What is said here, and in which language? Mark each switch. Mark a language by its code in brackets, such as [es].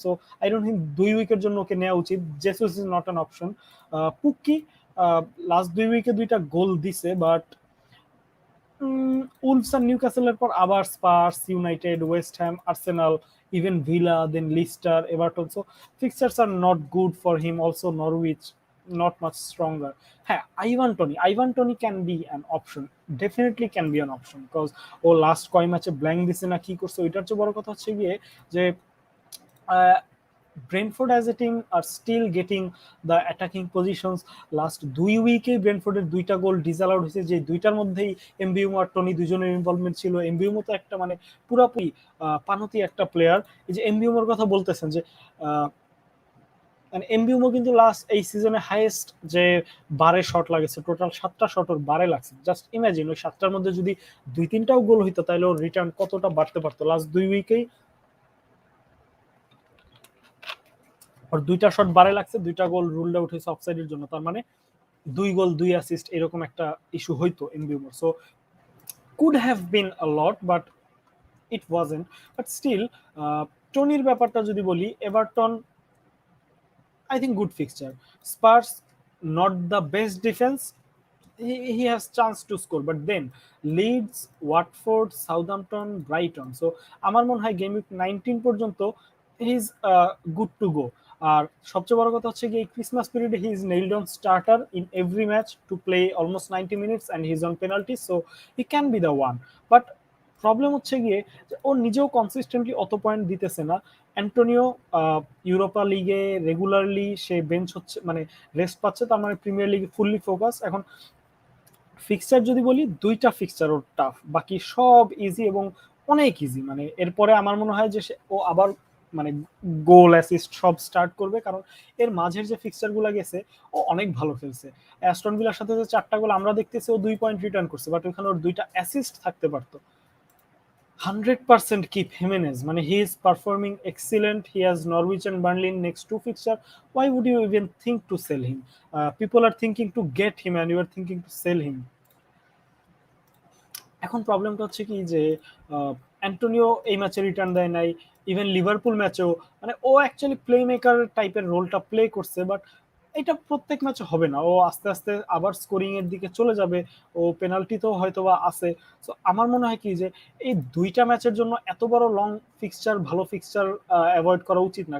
[bn] So I don't think 2 উইকের জন্য ওকে নেওয়া উচিত। [en] Jesus is not an option. [bn] পুক্কি last 2 উইকে 2টা গোল দিছে, বাট উলফস আর নিউক্যাসলের পর আবার Spurs, United, West Ham, Arsenal, even villa, then Lister, Everton. [en] So fixtures are not good for him. Also Norwich not much stronger. হ্যাঁ, Ivan Toney can be an option, definitely can be an option, because [bn] O last কয় ম্যাচে blank দিছে না কি করছে, ওইটার চেয়ে বড় কথা হচ্ছে গিয়ে যে [en] Brentford as a team are still getting the attacking positions. [bn] Last 2 উইকে ব্রেন্টফোর্ডের 2টা গোল ডিসঅ্যালাউড হয়েছে, যে 2টার মধ্যেই এমবিউমো আর টনি দুজনের ইনভলভমেন্ট ছিল। এমবিউমো তো একটা মানে পুরাপুরি পানতি একটা প্লেয়ার। এই যে এমবিউমোর কথা বলতেছেন, যে এমবিউমো কিন্তু লাস্ট এই সিজনে হাইয়েস্ট যে বারে শট লাগেছে, টোটাল 7টা শট ওর বারে লাগছে। জাস্ট ইমাজিন, ওই 7টার মধ্যে যদি 2 3টাও গোল হইতো, তাহলে ওর রিটার্ন কতটা বাড়তে পারতো। লাস্ট 2 উইকেই ওর 2টা শট বারে লাগছে, 2টা গোল রুলড আউট হয়েছে অফসাইডের জন্য। তার মানে 2 গোল 2 অ্যাসিস্ট এরকম একটা ইস্যু হইতো এমবিউমোর। [en] So could have been a lot, but it wasn't. [bn] But still টনির ব্যাপারটা যদি বলি, Everton [en] I think good fixture. Spurs not the best defense. He has chance to score, but then Leeds, Watford, Southampton, Brighton. [bn] So আমার মনে হয় game week 19 পর্যন্ত [en] He is good to go. [bn] আর সবচেয়ে বড় কথা হচ্ছে কি, এই ক্রিসমাস পিরিয়ডে [en] He is nailed on starter in every match to play almost 90 minutes and he is on penalty, so he can be the one. [bn] But problem হচ্ছে গিয়ে যে ও নিজেও কনসিস্টেন্টলি অত পয়েন্ট দিতেছে না। অ্যান্টোনিও ইউরোপা লিগে রেগুলারলি সে bench হচ্ছে, মানে রেস্ট পাচ্ছে, তার মানে প্রিমিয়ার লিগে ফুললি ফোকাস। এখন ফিক্সচার যদি বলি, 2টা ফিক্সচার ওর টাফ, বাকি সব ইজি এবং অনেক ইজি। মানে এরপরে আমার মনে হয় যে ও আবার মানে গোল অ্যাসিস্ট সব স্টার্ট করবে, কারণ এর মাঝের যে ফিক্সচার গুলো গেছে ও অনেক ভালো খেলছে। অ্যাস্টন ভিলার সাথে যে 4টা গোল আমরা দেখতেছি, ও 2 পয়েন্ট রিটার্ন করছে, বাট ওইখানে ওর 2টা অ্যাসিস্ট থাকতে পারতো। [en] 100% keep Jimenez. মানে he is performing excellent. He has Norwich and Burnley in next 2 fixture. Why would you even think to sell him? People are thinking to get him and you are thinking to sell him. [bn] এখন প্রবলেমটা হচ্ছে কি যে Antonio এই ম্যাচে return দেয় নাই। Even Liverpool ম্যাচেও মানে ও অ্যাকচুয়ালি প্লে মেকার টাইপের রোলটা প্লে করছে, বাট এটা প্রত্যেক ম্যাচে হবে না। ও আস্তে আস্তে আবার স্কোরিং এর দিকে চলে যাবে। ও পেনাল্টিতেও হয়তো বা আছে। সো আমার মনে হয় কি যে এই 2টা ম্যাচের জন্য এত বড় লং ফিক্সচার, ভালো ফিক্সচার অ্যাভয়েড করা উচিত না।